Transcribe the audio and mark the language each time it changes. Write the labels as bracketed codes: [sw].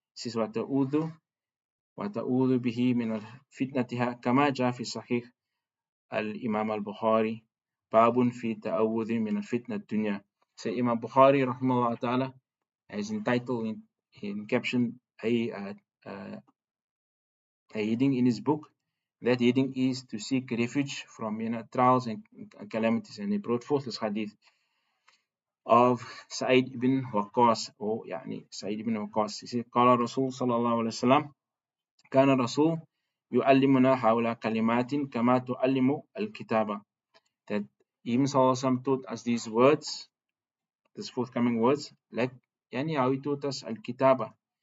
[en] He says, [ar] وَتَعُوذُ بِهِ مِنَ الْفِتْنَةِهَا كَمَا جَاءَ فِي صَحِيحِ الإمام البخاري باب في التعوذ من الفتنة الدنيا. [en] So Imam Bukhari rahimahullah ta'ala has entitled in caption a heading in his book. That heading is to seek refuge from trials and calamities, and he brought forth this hadith of Sa'id ibn Waqqas, or Sa'id ibn Waqqas. He said, [ar] قال رسول صلى الله عليه وسلم كان رسول يعلمنا حول كلمات كما تعلم الكتابة. [en] That he himself taught us these words, these forthcoming words, like how he taught us al-kitaba.